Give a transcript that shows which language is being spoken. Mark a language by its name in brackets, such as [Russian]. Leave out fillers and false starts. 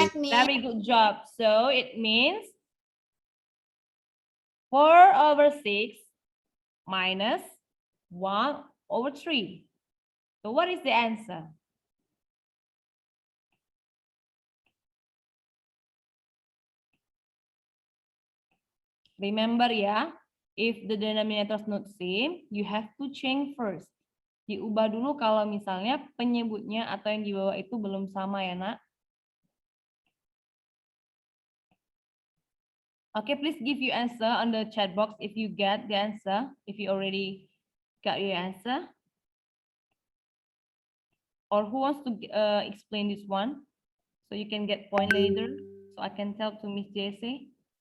[English] Very good job. So it means 4/6 minus 1/3. So what is the answer? Remember ya, if the denominator is not same, you have to change first. [Indonesian] Diubah dulu kalau misalnya penyebutnya atau yang di bawah itu belum sama ya, Nak. [English] Okay, please give your answer on the chat box if you get the answer, if you already got your answer. Or who wants to explain this one? So you can get point later. So I can tell to Miss Jessie.